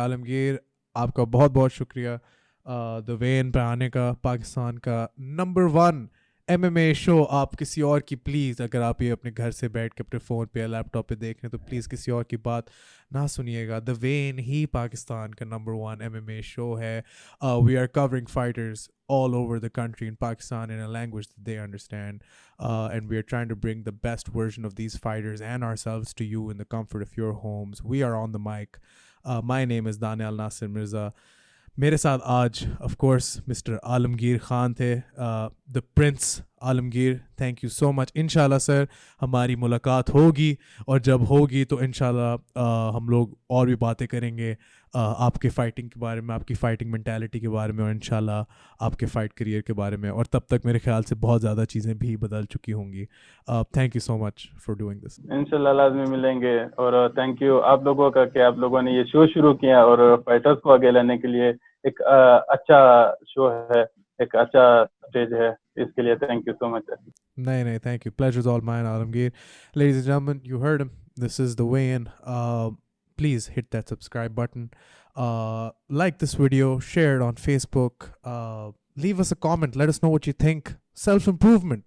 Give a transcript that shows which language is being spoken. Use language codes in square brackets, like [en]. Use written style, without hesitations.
[ur] عالمگیر آپ کا بہت بہت شکریہ دا وین پہ آنے کا, پاکستان کا نمبر 1 MMA شو. آپ کسی اور کی پلیز, اگر آپ یہ اپنے گھر سے بیٹھ کے اپنے فون پہ یا لیپ ٹاپ پہ دیکھ رہے ہیں تو پلیز کسی اور کی بات نہ سنیے گا. دا وین ہی پاکستان کا نمبر 1 MMA شو ہے. [en] We are covering fighters all over the country in Pakistan in a language that they understand, and we are trying to bring the best version of these fighters and ourselves to you in the comfort of your homes. We are on the mic. My name is Daniel Nasir Mirza. [ur] میرے ساتھ آج of course mister عالمگیر خان تھے, دا prince Alamgir. [en] Thank you so much. [ur] انشاءاللہ سر ہماری ملاقات ہوگی, اور جب ہوگی تو انشاءاللہ ہم لوگ اور بھی باتیں کریں گے آپ کے فائٹنگ کے بارے میں, آپ کی فائٹنگ مینٹیلٹی کے بارے میں, اور انشاءاللہ آپ کے فائٹ کریئر کے بارے میں. اور تب تک میرے خیال سے بہت زیادہ چیزیں بھی بدل چکی ہوں گی. [en] Thank you so much for doing this. [ur] انشاءاللہ لازمی ملیں گے. اور تھینک یو آپ لوگوں کا کہ آپ لوگوں نے یہ شو شروع کیا اور فائٹرز کو آگے لانے کے لیے ایک اچھا شو ہے, ایک اچھا اسٹیج ہے. اس کے لیے [en] Thank you so much. [ur] نہیں, [en] thank you. Pleasure is all mine, Alamgir. Ladies and gentlemen, you heard him. This is the way-in. Please hit that subscribe button. Like this video, share it on Facebook. leave us a comment. Let us know what you think. Self-improvement.